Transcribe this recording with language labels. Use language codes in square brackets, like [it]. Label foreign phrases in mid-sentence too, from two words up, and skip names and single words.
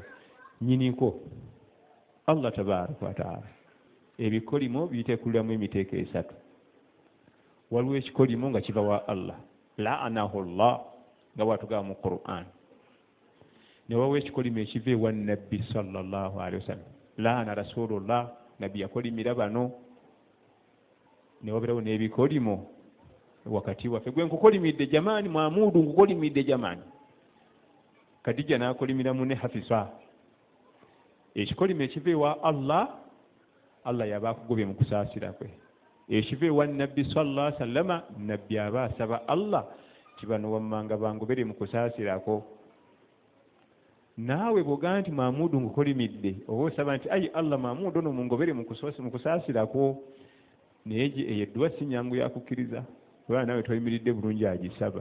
[lg] Nnyiniko [ar] الله تبارك وتعالى. [lg] Ebikolimo biteekuliramu emiteeko 3. Waliwo ekikolimo nga kiva wa Allah, [ar] لعنه الله, [lg] nga bw'atugamba mu Qur'an. Ne waliwo ekikolimo ekiva ewa Nabbi [ar] صلى الله عليه وسلم, لعن رسول الله, [lg] Nabbi yakolimira bano. Ne wabirawo n'ebikolimo wakati waffe, gwe nkukolimidde jamaani, Mwamudu nkukolimidde jamaani. Kadija n'akolimira munne Hafisa. Ekikolimo ekiva ewa Allah, Allah yaba akugobye mu kusaasira kwe. Ekiva ewa Nabbi [ar] صلى الله عليه وسلم, [lg] Nabbi aba asaba Allah kibano wammanga bangobere mu kusaasirako. Naawe bw'ogamba nti Mwamudu nkukolimidde, oba osaba nti ayi Allah Mwamudu ono mungobere mu kusaasirako, naye eyo edduwa si nnyangu yakukkiriza kubanga naawe toyimiridde bulungi agisaba.